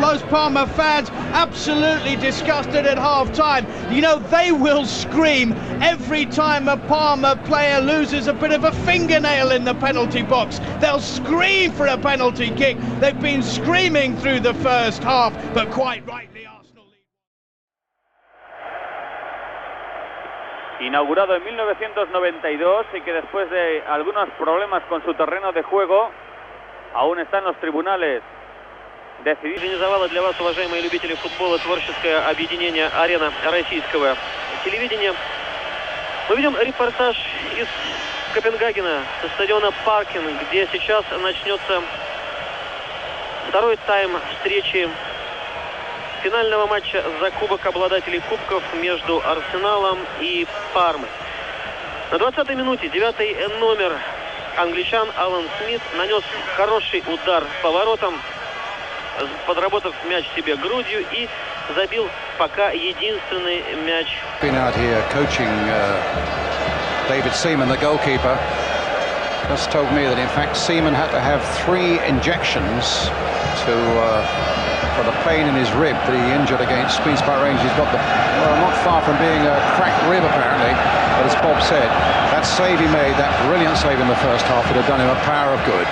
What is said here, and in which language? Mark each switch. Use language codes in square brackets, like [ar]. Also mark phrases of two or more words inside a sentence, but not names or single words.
[en] Those Parma fans absolutely disgusted at half-time. You know, they will scream every time a Parma player loses a bit of a fingernail in the penalty box. They'll scream for a penalty kick. They've been screaming through the first half, but quite rightly Arsenal lead. [es] Inaugurado en 1992 y que después de algunos problemas con su terreno de juego aún está en los tribunales. [ru] Организовало для вас, уважаемые любители футбола, творческое объединение «Арена» российского телевидения. Мы видим репортаж из Копенгагена, со стадиона Паркен, где сейчас начнется второй тайм встречи финального матча за кубок обладателей кубков между Арсеналом и Пармой. На 20-й минуте 9-й номер англичан Алан Смит нанес хороший удар по воротам, подработав мяч себе грудью, и забил пока единственный мяч. [en] Been out here coaching David Seaman, the goalkeeper, just told me that in fact Seaman had to have 3 injections for the pain in his rib that he injured against Queen's Park Rangers. He's got not far from being a cracked rib apparently, but as Bob said, that save he made, that brilliant save in the first half, would have done him a power of good.